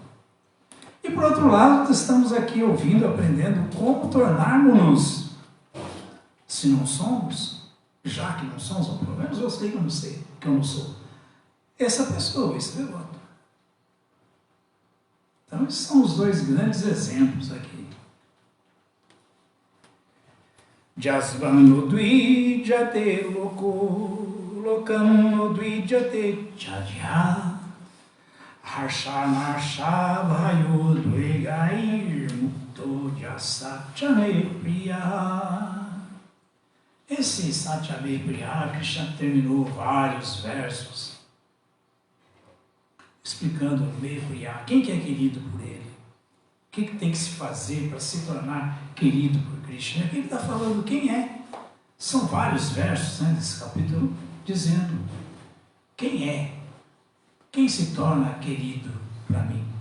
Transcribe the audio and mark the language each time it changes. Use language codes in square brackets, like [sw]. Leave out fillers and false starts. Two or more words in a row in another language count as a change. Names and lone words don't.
[pt] E por outro lado, estamos aqui ouvindo, aprendendo como tornarmos-nos, se não somos, já que não somos, ou pelo menos eu sei que eu não sei, que eu não sou, essa pessoa, esse devoto. Então, esses são os dois grandes exemplos aqui. [sa] Jasvano dvijate loko, lokam dvijate chadya, harsha bhayo dvegair mukto jasachame priya. [pt] Esse [sa] Satyame Priya, [pt] Krishna terminou vários versos explicando o meio Priya, quem que é querido por ele, o que tem que se fazer para se tornar querido por Krishna. Aqui ele está falando quem é. São vários versos, né, desse capítulo dizendo quem é, quem se torna querido para mim.